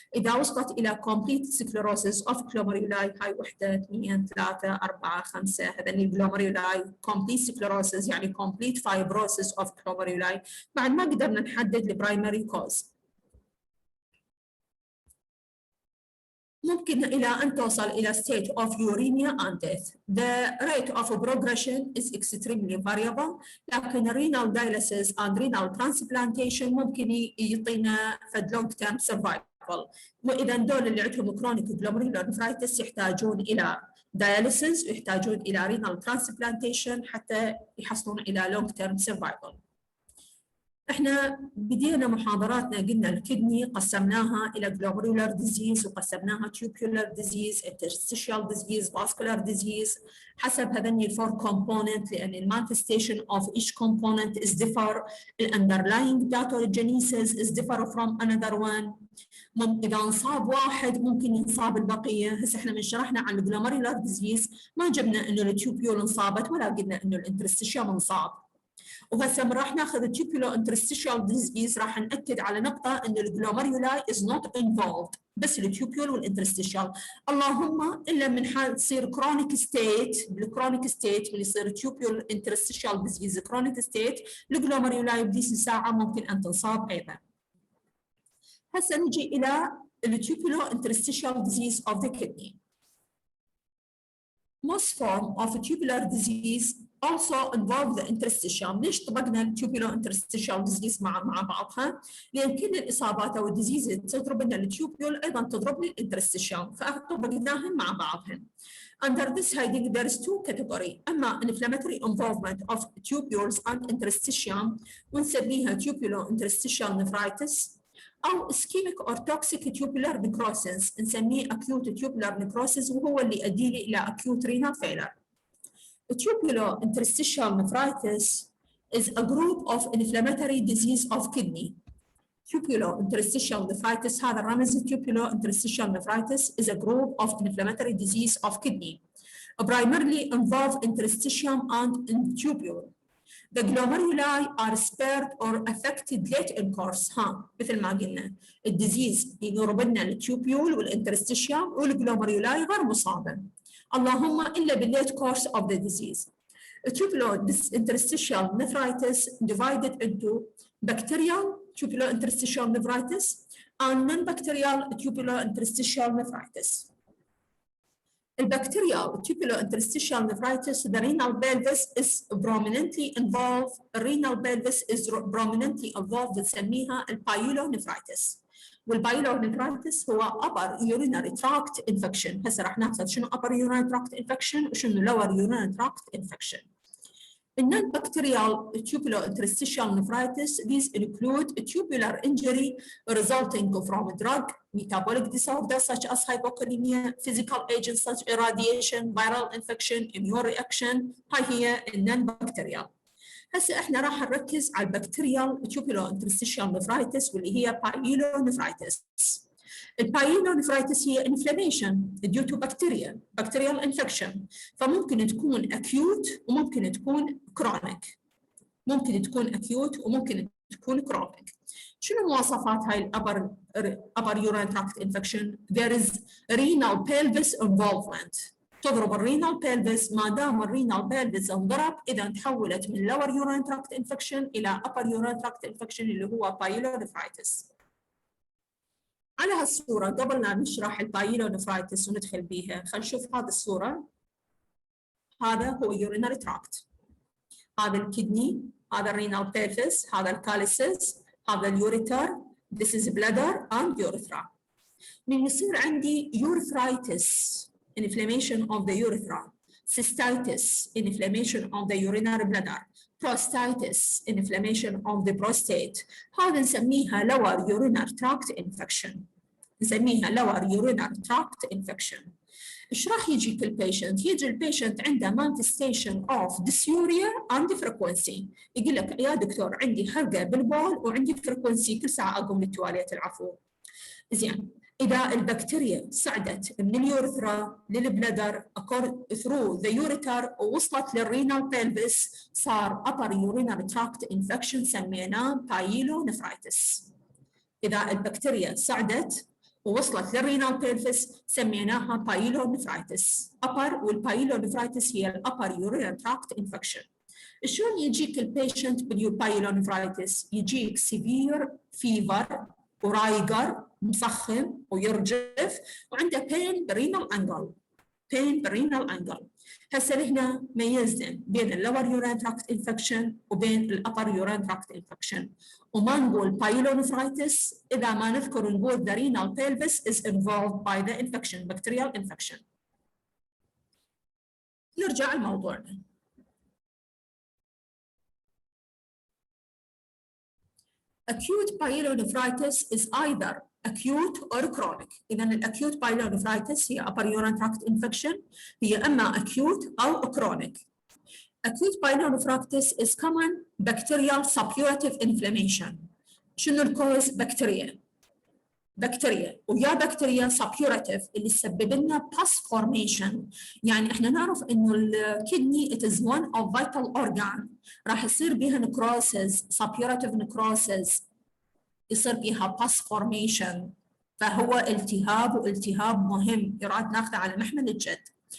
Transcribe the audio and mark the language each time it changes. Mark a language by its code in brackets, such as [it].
[ar] إذا وصلت إلى [en] complete sclerosis of glomeruli [ar] هاي وحدة 2 3 4 5 هذين الجلوميرولاي complete sclerosis يعني [en] complete fibrosis of glomeruli. [ar] بعد ما قدرنا نحدد البرايمري كوز. ممكن إلى أن توصل إلى [en] state of uremia and death. The rate of progression is extremely variable. [ar] لكن [en] renal dialysis and renal transplantation [ar] ممكن يعطينا [en] long term survival. [ar] وإذا دول اللي عندهم chronic glomerulonephritis يحتاجون إلى dialysis ويحتاجون إلى renal transplantation حتى يحصلون إلى [en] long term survival. [ar] احنا بدينا محاضراتنا قلنا الكدني قسمناها الى glomerular [en] disease وقسمناها tubular disease, interstitial disease, vascular disease حسب هذني الفور component لان المانifestation of each component is differ, the underlying pathogenesis is differ from another one. [ar] اذا انصاب واحد ممكن ينصاب البقيه. هسه احنا من شرحنا عن الجلوميرولار ديزيز ما جبنا انه التيوبيول انصابت ولا قلنا انه الانترستيشيال انصاب. وهسه راح ناخذ التيوبولو انترستيشال ديزيز راح ناكد على نقطه ان الجلوميرولاي [en] is not involved [ar] بس التيوبول والانترستيشال، اللهم الا من حال تصير كرونيك ستيت. بالكرونيك ستيت اللي يصير [en] tubulointerstitial disease chronic state [ar] الجلوميرولاي بديس الساعه ممكن ان تنصاب ايضا. [en] هسه نجي الى التيوبولو interstitial disease of the kidney. Most form of tubular disease also involve the interstitial. [ar] ليش طبقنا التيوبولو انترستيشال ديزيز مع بعضها؟ لان كل الاصابات او الديزيز تضرب لنا التيوبول ايضا تضرب لي الانترستيشال فطبقناهم مع بعضهم. [en] Under this heading there is two categories. اما inflammatory involvement of tubules and interstitial [ar] ونسميها [en] tubulo interstitial nephritis أو ischemic or toxic tubular necrosis نسميه acute tubular necrosis [ar] وهو اللي يؤدي لي إلى [en] acute renal failure. Tubular interstitial nephritis is a group of inflammatory disease of kidney. Tubular interstitial nephritis [ar] هذا الرمز. [en] Tubular interstitial nephritis is a group of inflammatory disease of kidney. Primarily involve interstitium and tubule. The glomeruli are spared or affected late in course. [ar] مثل ما قلنا الديزيز يضرب لنا التيوبيول والانترستيشيال والجلوميرولاي غير مصابه اللهم الا بالليت كورس [en] of the disease. Tubular interstitial nephritis divided into bacterial tubular interstitial nephritis and non-bacterial tubular interstitial nephritis. Bacterial tubular interstitial nephritis, the renal pelvis is prominently involved. Renal pelvis is prominently involved [ar] نسميها [en] البايلونيفرايتس. والبايلونيفرايتس هو upper urinary tract infection. [ar] هسه راح ناخذ شنو [en] upper urinary tract infection وشنو lower urinary tract infection. In non-bacterial tubular interstitial nephritis, these include tubular injury resulting from drug, metabolic disorders such as hypokalemia, physical agents such as irradiation, viral infection, immune reaction. [ar] هاي هي non-bacterial. هسه احنا راح نركز على البكتيريال [en] tubular interstitial nephritis [ar] واللي هي pyelonephritis. [en] البايلونيفرايتس هي inflammation due to bacterial infection [ar] فممكن تكون [en] acute وممكن تكون chronic. [ar] ممكن تكون acute وممكن تكون chronic. شنو مواصفات هاي [en] upper urinary tract infection؟ There is renal pelvis involvement. تضرب الرينال pelvis. [ar] ما دام [en] الرينال pelvis انضرب اذا تحولت من lower urinary tract infection الى upper urinary tract infection اللي هو pyelonephritis. [ar] على هالصورة قبل لا نشرح البايلونيفرايتس وندخل بيها خلينا نشوف هذه الصورة. هذا هو urinary tract. [en] هذا الكدني، هذا الرينال بيلفس، هذا الكاليسيس، هذا اليوريتر. This is bladder and urethra. [ar] من يصير عندي [en] urethritis, inflammation of the urethra, cystitis, inflammation of the urinary bladder, prostatitis, inflammation of the prostate. [ar] هذا نسميها [en] lower urinary tract infection. نسميها lower urinary tract infection. [ar] ايش راح يجيك البيشنت؟ [en] يجي البيشنت عنده manifestation of dysuria and frequency. [ar] يقول لك يا دكتور عندي حرقه بالبول وعندي فريكونسي كل ساعه اقوم للتواليت العفو. زين، اذا البكتيريا صعدت [en] من اليورثرا للبلدر through the ureter ووصلت للرينال بيلفس صار upper urinary tract infection سميناه Pyelonephritis. [ar] اذا البكتيريا صعدت ووصلت للرينال بيلفس سميناها Pyelonephritis. [en] upper والبايلونيفرايتس هي الupper urinary tract infection. [ar] شلون يجيك البيشنت بالبايلونيفرايتس؟ يجيك [en] severe fever [ar] ورايقر مفخم ويرجف وعنده pain بالرينال انجل. [en] pain بالرينال angle. [ar] هسه هنا ميزنا بين [en] اللور urinary tract infection وبين الupper urinary tract infection. [ar] وما نقول [en] pyelonephritis إذا ما نذكر نقول the renal pelvis is involved by the infection, bacterial infection. [ar] نرجع لموضوعنا. [en] Acute pyelonephritis is either acute or chronic. إذا الacute pyelonephritis هي upper urinary tract infection، [ar] هي إما [en] acute أو chronic. Acute pyelonephritis is common bacterial suppurative inflammation. [ar] شنو الكوز؟ بكتيريا ويا بكتيريا suppurative اللي تسبب لنا pus formation. يعني احنا نعرف انه الكدني [en] it is one of vital organ [ar] راح يصير بها necrosis, suppurative necrosis، يصير بها pus formation، فهو التهاب والتهاب مهم يراد ناخذه على محمل الجد.